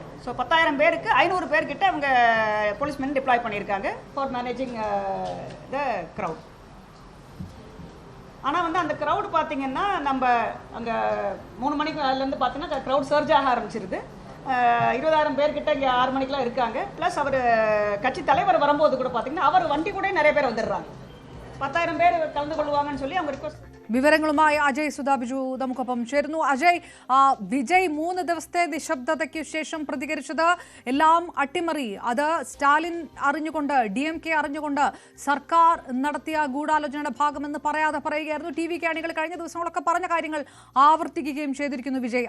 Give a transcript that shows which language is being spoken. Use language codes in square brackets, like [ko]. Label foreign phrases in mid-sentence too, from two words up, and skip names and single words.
[ta] ஸோ 10,000 பேருக்கு 500 பேர்கிட்ட அவங்க [en] policemen deploy [ta] பண்ணியிருக்காங்க [en] for managing the crowd. [ta] ஆனால் அந்த க்ரௌடு பார்த்தீங்கன்னா, நம்ம அங்கே 3 மணிக்கு அதுலேருந்து பார்த்தீங்கன்னா [en] crowd surge [ta] ஆக ஆரம்பிச்சிருது. 20,000 பேர்கிட்ட இங்கே 6 மணிக்கெலாம் இருக்காங்க. ப்ளஸ் அவர் கட்சி தலைவர் வரும்போது கூட பார்த்தீங்கன்னா அவர் வண்டி கூட நிறைய பேர் வந்துடுறாங்க. 10,000 பேர் கலந்து கொள்ளுவாங்கன்னு சொல்லி அவங்க ரிக்வெஸ்ட். [ml] വിവരങ്ങളുമായി അജയ് സുധാബിജു നമുക്കൊപ്പം ചേരുന്നു. അജയ്, വിജയ് 3 ദിവസത്തെ നിശബ്ദതയ്ക്ക് ശേഷം പ്രതികരിച്ചത് എല്ലാം അട്ടിമറി, അത് സ്റ്റാലിൻ അറിഞ്ഞുകൊണ്ട്, DMK അറിഞ്ഞുകൊണ്ട് സർക്കാർ നടത്തിയ ഗൂഢാലോചനയുടെ ഭാഗമെന്ന് പറയാതെ പറയുകയായിരുന്നു. TV കാണികൾ കഴിഞ്ഞ ദിവസങ്ങളൊക്കെ പറഞ്ഞ കാര്യങ്ങൾ ആവർത്തിക്കുകയും ചെയ്തിരിക്കുന്നു വിജയ്.